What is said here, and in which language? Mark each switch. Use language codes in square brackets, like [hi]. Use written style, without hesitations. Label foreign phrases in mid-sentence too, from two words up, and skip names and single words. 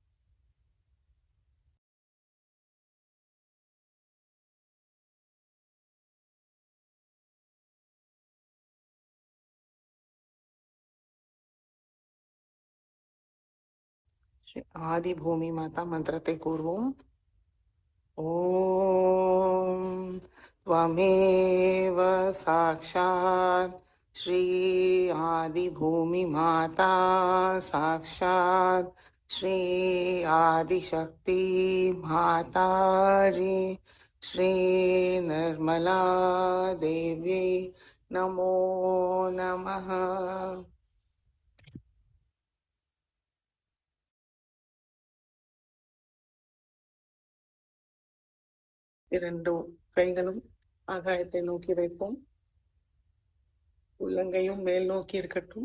[ta] ஸ்ரீ ஆதி பூமி மாதா மந்திரத்தை கூறுவோம். [sa] ஓம் त्वमेव साक्षात् श्री आदिभूमि माता साक्षात् श्री आदिशक्ति माताजी श्री निर्मला देवी नमो नमः. [ta] இரண்டு கைகளும் ஆகாயத்தை நோக்கி வைப்போம். உள்ளங்கையும் மேல் நோக்கி இருக்கட்டும்.